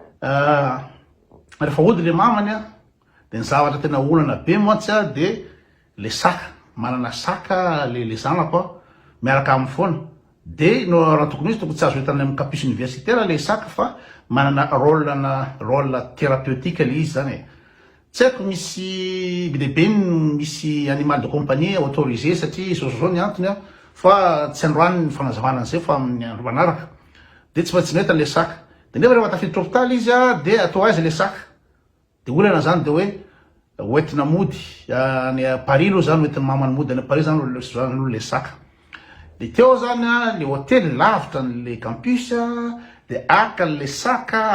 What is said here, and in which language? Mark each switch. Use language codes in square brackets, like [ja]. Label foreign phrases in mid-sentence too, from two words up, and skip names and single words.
[mg] rehefa ody le mamany de ny zavatra tena olana be mantsy de le saka manana saka le zanako miaraka amin'ny foana de no raha tokony izy tokony tsy azo hitany amin'ny [fr] campus universitaire [mg] le saka fa manana [fr] rôle thérapeutique [mg] le izy zany tsy haiko misy be misy [fr] animal de compagnie autorisé [mg] satria zao ny antony fa tsy androany ny fanazavana an'izay fa amin'ny andro manaraka de tsy maintsy neta le saka de nefa rehefa tafiditra hôpitaly izy de atao aizy le saka de olana zany de hoe oentina mody ny Paris aloha zany oentin'ny mamany mody any Paris zany le saka de teo zany le hôtely lavitra le campus de aka le saka